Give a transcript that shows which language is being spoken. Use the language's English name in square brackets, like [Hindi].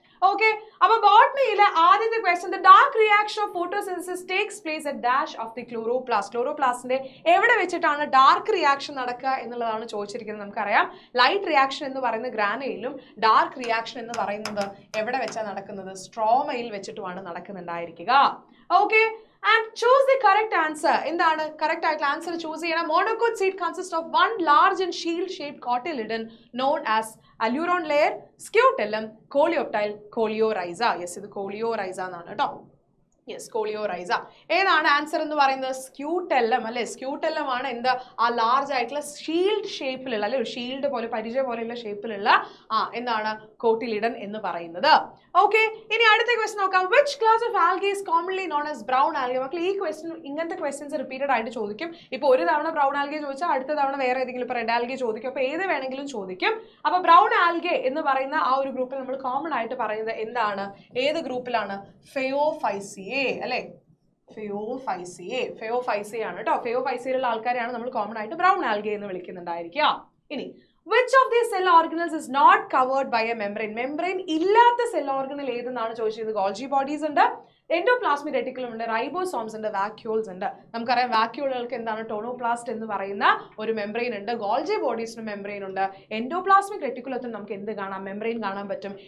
[English] okay, [Malayalam] അപ്പോൾ ബോട്ടണിയിലെ ആദ്യത്തെ question, [English] The dark reaction of photosynthesis takes place at dash of the chloroplast. [Malayalam] ക്ലോറോപ്ലാസ്റ്റിന്റെ എവിടെ വെച്ചിട്ടാണ് dark reaction നടക്കുക എന്നുള്ളതാണ് ചോദിച്ചിരിക്കുന്നത്. നമുക്കറിയാം ലൈറ്റ് റിയാക്ഷൻ എന്ന് പറയുന്നത് ഗ്രാനയിലും ഡാർക്ക് റിയാക്ഷൻ എന്ന് പറയുന്നത് എവിടെ വെച്ചാണ് നടക്കുന്നത്? സ്ട്രോമയിൽ വെച്ചിട്ടുമാണ് നടക്കുന്നുണ്ടായിരിക്കുക. [English] Okay, and choose the correct answer. [Malayalam] എന്താണ് കറക്റ്റ് ആയിട്ടുള്ള ആൻസർ ചൂസ് ചെയ്യണം. [English] Monocot seed consist of 1 large and shield shaped cotyledon known as alluron layer, scutellum, coleoptile, coleorhiza. [Malayalam] Yes, ഇത് coleorhiza എന്നാണ് കേട്ടോ. Yes, coleorhiza. ഏതാണ് ആൻസർ എന്ന് പറയുന്നത്? സ്ക്യൂട്ടെല്ലം അല്ലെ? സ്ക്യൂട്ടെല്ലം ആണ് എന്ത്? ആ ലാർജ് ആയിട്ടുള്ള ഷീൽഡ് ഷേപ്പിലുള്ള അല്ലെ, ഒരു ഷീൽഡ് പോലെ പരിചയ പോലെയുള്ള ഷേപ്പിലുള്ള എന്താണ് കോട്ടിലിഡൻ എന്ന് പറയുന്നത്. [English] okay, [Malayalam] ഇനി അടുത്ത ക്വസ്റ്റ്യൻ നോക്കാം. [English] Which class of algae is commonly known as brown algae? [Malayalam] മക്കൾ ഈ ക്വസ്റ്റ്യൻ ഇങ്ങനത്തെ ക്വസ്റ്റ്യൻസ് റിപ്പീറ്റഡ് ആയിട്ട് ചോദിക്കും. ഇപ്പോൾ ഒരു തവണ ബ്രൗൺ ആൽഗെ ചോദിച്ചാൽ അടുത്ത തവണ വേറെ ഏതെങ്കിലും ഇപ്പോൾ റെഡ് ആൽഗെ ചോദിക്കും. അപ്പോൾ ഏത് വേണമെങ്കിലും ചോദിക്കും. അപ്പോൾ ബ്രൗൺ ആൽഗെ എന്ന് പറയുന്ന ആ ഒരു ഗ്രൂപ്പിൽ നമ്മൾ കോമൺ ആയിട്ട് പറയുന്നത് എന്താണ്? ഏത് ഗ്രൂപ്പിലാണ്? ഫെയോഫൈസിയെ അല്ലെ? ഫെയോഫൈസിയെ ആണ് കേട്ടോ. ഫെയോഫൈസിയിലുള്ള ആൾക്കാരെയാണ് നമ്മൾ കോമൺ ആയിട്ട് ബ്രൗൺ ആൽഗെ എന്ന് വിളിക്കുന്നുണ്ടായിരിക്കുക. [English] ഇനി which of these cell organelles is not covered by a membrane? [Malayalam] Membrane ഇല്ലാത്ത സെൽ ഓർഗനൽ ഏതെന്നാണ് ചോദിച്ചത്. ഗോൾജി ബോഡീസ് ഉണ്ട്, എൻഡോപ്ലാസ്മിക് റെറ്റിക്കുലം ഉണ്ട്, റൈബോസോംസ് ഉണ്ട്, വാക്യൂൾസ് ഉണ്ട്. നമുക്കറിയാം വാക്യൂളുകൾക്ക് എന്താണ്? ടോണോപ്ലാസ്റ്റ് എന്ന് പറയുന്ന ഒരു മെംബ്രെയിൻ ഉണ്ട്. ഗോൾജി ബോഡീസിന് മെംബ്രെയിൻ ഉണ്ട്. എൻഡോപ്ലാസ്മിക് റെറ്റിക്കുലത്തിന് നമുക്ക് എന്ത് കാണാം? മെംബ്രെയിൻ കാണാൻ പറ്റും.